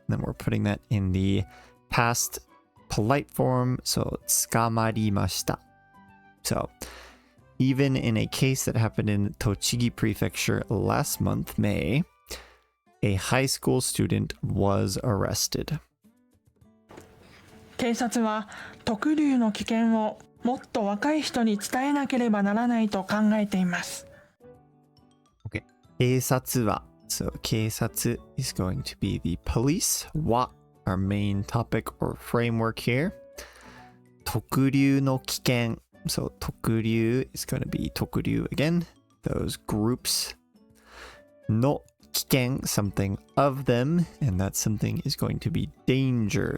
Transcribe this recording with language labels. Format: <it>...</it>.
<en>And then we're putting that in the past polite form. So 捕まりました. So even in a case that happened in Tochigi Prefecture last month, May, a high school student was arrested.</en> <ja>警察は特留の危険をもっと若い人に伝えなければならないと考えています。</ja> <en>Okay. 警察は so 警察 is going to be the police. は our main topic or framework here. 特留の危険 so 特留 is going to be 特留 again. Those groups. の危険 something of them, and that something is going to be danger.</en>